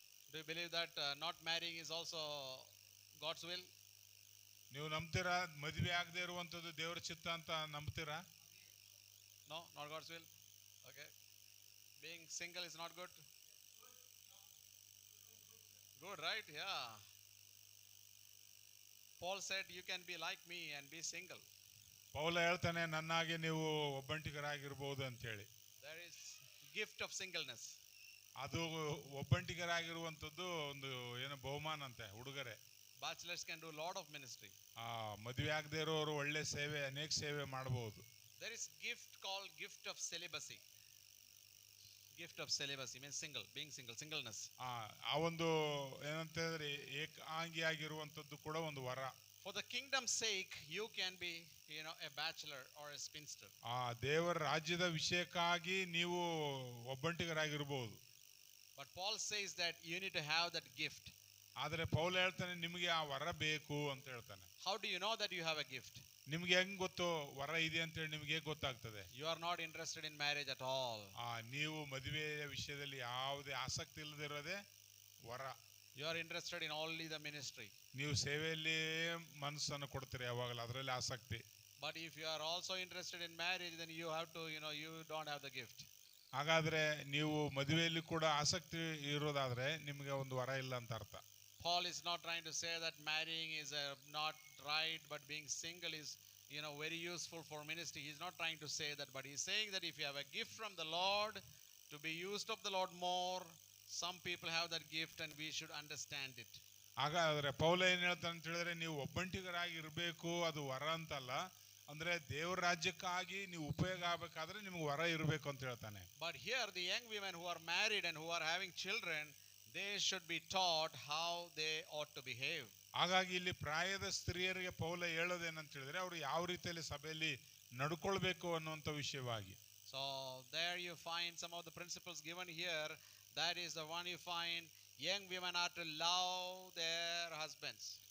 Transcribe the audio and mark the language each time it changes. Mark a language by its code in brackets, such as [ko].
[en] Do you believe that not marrying is also God's will? [kn] ನೀವು ನಂಬ್ತೀರಾ ಮದುವೆ ಆಗದೆ ಇರುವಂಥದ್ದು ದೇವರ ಚಿತ್ತ ಅಂತ ನಂಬ್ತೀರಾ? [en] No, not God's will. Okay. Being single is not good. Good, right? Yeah. Paul said you can be like me and be single. [kn] ಪೌಲ ಹೇಳ್ತಾನೆ ನನ್ನಾಗೆ ನೀವು ಒಬ್ಬಂಟಿಗರಾಗಿರ್ಬೋದು ಅಂತ ಹೇಳಿ. [en] There is gift of singleness. [kn] ಅದು ಒಬ್ಬಂಟಿಗರಾಗಿರುವಂಥದ್ದು ಒಂದು ಏನು ಬಹುಮಾನ ಅಂತೆ, ಉಡುಗೊರೆ. [en] Bachelors can do a lot of ministry. [kn] ಮದುವೆ ಆಗದೆ ಇರೋರು ಒಳ್ಳೆ ಸೇವೆ, ಅನೇಕ ಸೇವೆ ಮಾಡಬಹುದು. [en] There is gift called gift of celibacy. Gift of celibacy means being single, singleness. [kn] ಆ ಒಂದು ಏನಂತ ಹೇಳಿದ್ರೆ ಏಕಾಂಗಿಯಾಗಿರುವಂಥದ್ದು ಕೂಡ ಒಂದು ವರ. [en] For the kingdom's sake, you can be, a bachelor or a spinster. [kn] ದೇವರ ರಾಜ್ಯದ ವಿಷಯಕ್ಕಾಗಿ ನೀವು ಒಬ್ಬಂಟಿಗರಾಗಿರಬಹುದು. [en] But Paul says that you need to have that gift. [kn] ಆದರೆ ಪೌಲ ಹೇಳ್ತಾನೆ ನಿಮಗೆ ಆ ವರ ಬೇಕು ಅಂತ ಹೇಳ್ತಾನೆ. [en] How do you know that you have a gift? [kn] ನಿಮ್ಗೆ ಹೆಂಗ್ ಗೊತ್ತು ವರ ಇದೆ ಅಂತ ಹೇಳಿ ನಿಮ್ಗೆ ಗೊತ್ತಾಗ್ತದೆ? [en] You are not interested in marriage at all. [kn] ನೀವು ಮದುವೆಯ ವಿಷಯದಲ್ಲಿ ಯಾವುದೇ ಆಸಕ್ತಿ ಇಲ್ಲದಿರೋದೇ ವರ. [en] You are interested in only the ministry. [kn] ನೀವು ಸೇವೆಯಲ್ಲಿ ಮನಸ್ಸನ್ನು ಕೊಡ್ತೀರಿ ಯಾವಾಗಲೂ, ಅದರಲ್ಲಿ ಆಸಕ್ತಿ. [en] But if you are also interested in marriage, then you have to, you don't have the gift. [kn] ಹಾಗಾದ್ರೆ ನೀವು ಮದುವೆಯಲ್ಲಿ ಕೂಡ ಆಸಕ್ತಿ ಇರೋದಾದ್ರೆ ನಿಮಗೆ ಒಂದು ವರ ಇಲ್ಲ ಅಂತ ಅರ್ಥ. [en] Paul is not trying to say that marrying is not right, but being single is, very useful for ministry. He's not trying to say that, but he's saying that if you have a gift from the Lord to be used of the Lord more, some people have that gift and we should understand it. [kn] ಹಾಗಾದ್ರೆ ಪೌಲ ಏನ್ ಹೇಳ್ತಾನೆ ಅಂತ ಹೇಳಿದ್ರೆ, ನೀವು ಒಬ್ಬಂಟಿಗರಾಗಿ ಇರಬೇಕು, ಅದು ವರ ಅಂತಲ್ಲ. ಅಂದ್ರೆ ದೇವರ ರಾಜ್ಯಕ್ಕಾಗಿ ನೀವು ಉಪಯೋಗ ಆಗಬೇಕಾದ್ರೆ ನಿಮ್ಗೆ ವರ ಇರಬೇಕು ಅಂತ ಹೇಳ್ತಾನೆ. [en] But here the young women who are married and who are having children, they should be taught how they ought to behave. [kn] ಹಾಗಾಗಿ ಇಲ್ಲಿ ಪ್ರಾಯದ ಸ್ತ್ರೀಯರಿಗೆ ಪೌಲ ಹೇಳೋದೇನಂತ ಹೇಳಿದ್ರೆ, ಅವರು ಯಾವ ರೀತಿಯಲ್ಲಿ ಸಭೆಯಲ್ಲಿ ನಡ್ಕೊಳ್ಬೇಕು ಅನ್ನುವಂಥ ವಿಷಯವಾಗಿ. [en] So there you find some of the principles given here. That is the one you find young women are to love their husbands.